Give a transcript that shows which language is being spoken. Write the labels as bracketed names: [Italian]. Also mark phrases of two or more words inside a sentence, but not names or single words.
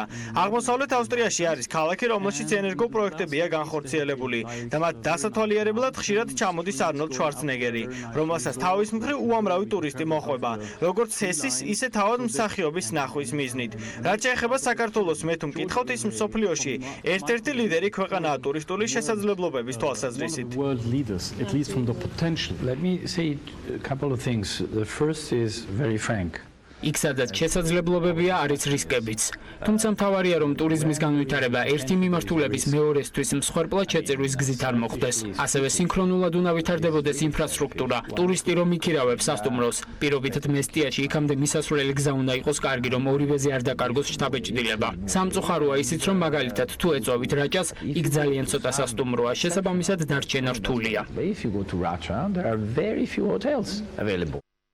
[Georgian] აღმოსავლეთ ავსტრიაში არის ქალაქი, რომელშიც ენერგო პროექტებია განხორციელებული და მათ დასათვალიერებლად ხშირად ჩამოდის არნოლდ შვარცნეგერი, რომელსაც თავის მხრივ უამრავი ტურისტი მოხვება, როგორც ჰესის, ისე თავად მსახიობის ნახვის მიზნით. რაც შეეხება საქართველოს, მე თუ მკითხავთ, ის მსოფლიოში ერთ-ერთი ლიდერი ქვეყანაა ტურისტული შესაძლებლობების თვალსაზრისით. [English] let me say a couple of things. The first is very frank. [Georgian] იქ სადაც შესაძლებლობებია, არის რისკებიც. თუმცა მთავარია, რომ ტურიზმის განვითარება ერთი მიმართულების მეორესთვის მსხვერპლად შეწირვის გზით არ მოხდეს. ასევე სინქრონულად უნდა ვითარდებოდეს ინფრასტრუქტურა. ტურისტი რომ იქირავებს სასტუმროს, პირობითად მესტიაში იქამდე მისასვლელი გზა უნდა იყოს კარგი, რომ ორივეზე არ დაკარგოს შთაბეჭდილება. სამწუხაროა ისიც, რომ მაგალითად თუ ეწვავით რაჭას, იქ ძალიან ცოტა სასტუმროა, შესაბამისად დარჩენა რთულია. [English] If you go to Racha, there are very few hotels available.